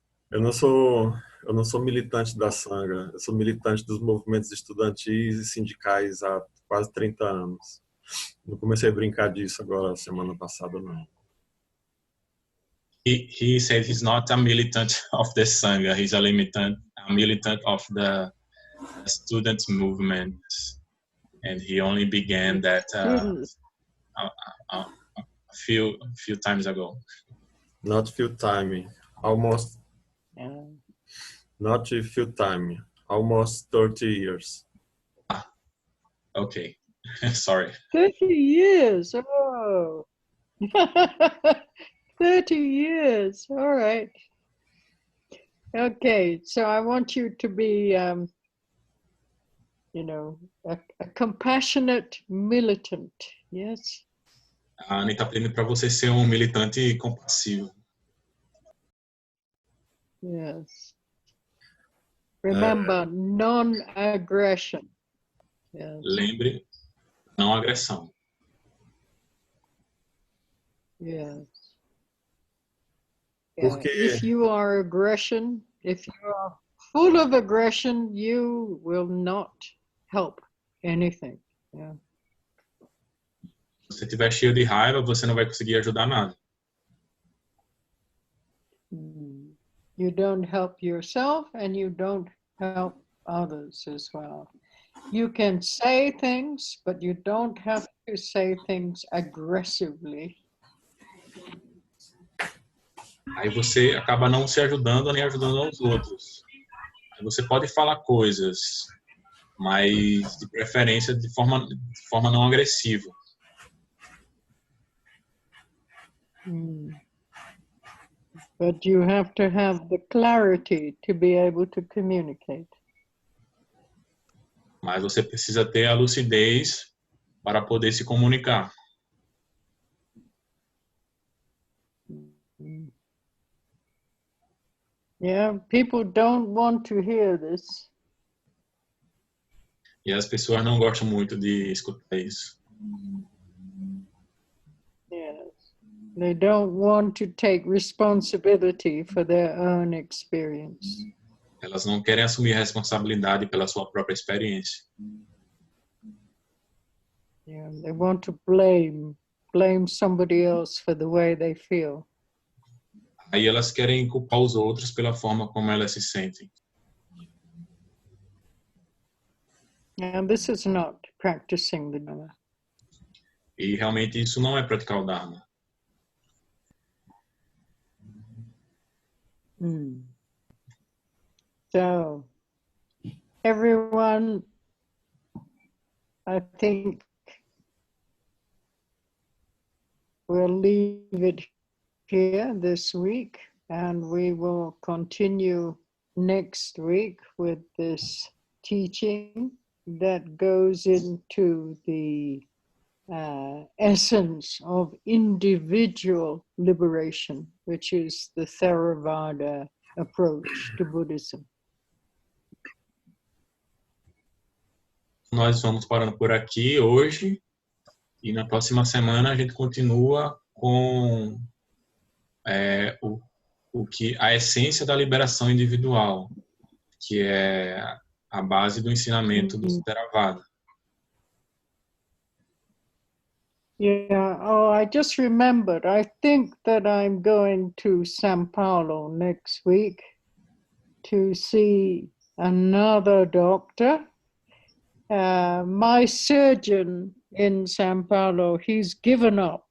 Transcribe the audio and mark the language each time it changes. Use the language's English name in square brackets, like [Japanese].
[Portuguese] Eu não sou militante da Sangha. Eu sou militante dos movimentos estudantis e sindicais há quase 30 anos. Não comecei a brincar disso agora semana passada, não. [English] He said he's not a militant of the Sangha. He's a militant of the student movement, and he only began that a few times ago. Not few time, almost. Yeah. Not a few time, almost 30 years. Okay, sorry. 30 years. Oh. 30 years. All right. Okay, so I want you to be, you know, a compassionate militant. Yes. [Portuguese] A Annie está pedindo para você ser militante compassivo. [English] Yes. Remember, non-aggression. Yes. [Portuguese] Lembre, não agressão. [English] Yes. [Portuguese] Porque [English] If you are if you are full of aggression, you will not help anything. Yeah. [Portuguese] Se você estiver cheio de raiva, você não vai conseguir ajudar nada. [English] You don't help yourself and you don't help others as well. You can say things, but you don't have to say things aggressively. [Portuguese] Aí você acaba não se ajudando nem ajudando aos outros. Aí você pode falar coisas, mas de preferência de forma não agressiva. [English] But you have to have the clarity to be able to communicate. [Portuguese] Mas você precisa ter a lucidez para poder se comunicar. [English] Yeah, people don't want to hear this. [Portuguese] E as pessoas não gostam muito de escutar isso. [English] Yes. They don't want to take responsibility for their own experience. [Portuguese] Elas não querem assumir responsabilidade pela sua própria experiência. [English] Yeah, they want to blame somebody else for the way they feel. [Portuguese] Aí elas querem culpar os outros pela forma como elas se sentem. [English] And this is not practicing the Dharma. [Portuguese] E realmente isso não é praticar o Dharma. [English] So, everyone, I think we'll leave it here this week, and we will continue next week with this teaching that goes into the essence of individual liberation, which is the Theravada approach to Buddhism. [Portuguese] Nós vamos parando por aqui hoje e na próxima semana a gente continua com a essência da liberação individual, que é a base do ensinamento do Theravada. [English] Yeah, oh, I just remembered. I think that I'm going to São Paulo next week to see another doctor. My surgeon in São Paulo, he's given up.